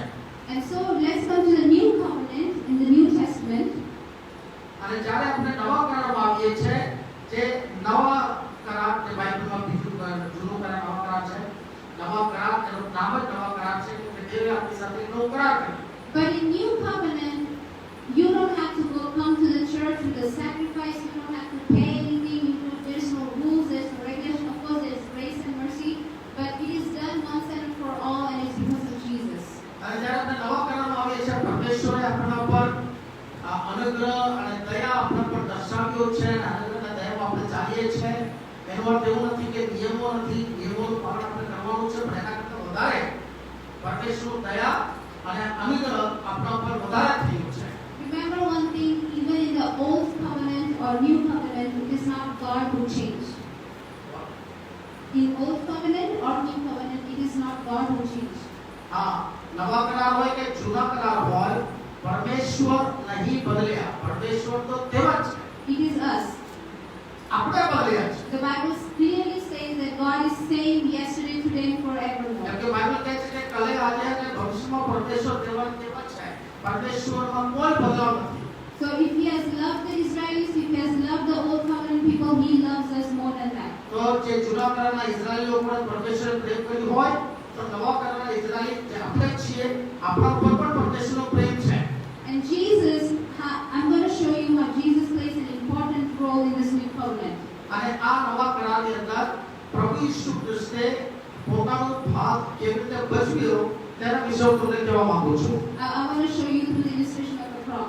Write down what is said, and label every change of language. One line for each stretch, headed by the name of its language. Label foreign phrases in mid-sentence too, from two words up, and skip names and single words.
English: And so let's come to the new covenant in the New Testament.
Gujarati: અને જ્યારે આપણે નવા કરારમાં આવીએ છીએ જે નવા કરાર જે બાઇબલમાં જૂનો કરાર નવા કરાર છે, નવા કરાર એનું નામ જ નવા કરાર છે કે દેવે આપણી સાથે નવો કરાર કર્યો.
English: But in new covenant, you don't have to come to the church with a sacrifice. You don't have to pay anything. There's no rules. There's no regulation. Of course, there's grace and mercy, but it is done once and for all, and it's because of Jesus.
Gujarati: અને જ્યારે આપણે નવા કરારમાં આવીએ છીએ પરમેશ્વરે આપણા પર અનુગ્રહ અને દયા આપણા પર દર્શાવ્યો છે અને અનુગ્રહ અને દયામાં આપણે ચાલીએ છીએ. એનો અર્થ એવું નથી કે નિયમોનું પાલન આપણે કરવાનું છે, પણ એના કરતાં વધારે પરમેશ્વર દયા અને અનુગ્રહ આપણા પર વધારે થયું છે.
English: Remember one thing: even in the old covenant or new covenant, it is not God who changed. In old covenant or new covenant, it is not God who changed.
Gujarati: હા, નવા કરાર હોય કે જૂના કરાર હોય પરમેશ્વર નહીં બદલ્યા. પરમેશ્વર તો તેવા જ છે,
English: It is us.
Gujarati: આપણે બદલ્યા છે.
English: The Bible clearly says that God is same yesterday, today, and forevermore.
Gujarati: કેમ કે બાઇબલ કહે છે કે કાલે આજે અને ભવિષ્યમાં પરમેશ્વર તેવા જ છે. પરમેશ્વરમાં કોઈ બદલાવ નથી.
English: So if He has loved the Israelis, if He has loved the old covenant people, He loves us more than that.
Gujarati: તો જે જૂના કરારના ઇઝરાયલી લોકોને પરમેશ્વરે પ્રેમ કર્યું હોય તો નવા કરારના ઇઝરાયલી જે આપણે છીએ આપણા ઉપર પણ પરમેશ્વરનો પ્રેમ છે.
English: And Jesus, I'm going to show you how Jesus plays an important role in this new covenant.
Gujarati: અને આ નવા કરારની અંદર પ્રભુ ઈસુ ખ્રિસ્તે પોતાનો ભાગ કેવી રીતે ભજવ્યો તેના વિશે હું તમને કહેવા માંગુ છું.
English: I want to show you through the illustration of the cross.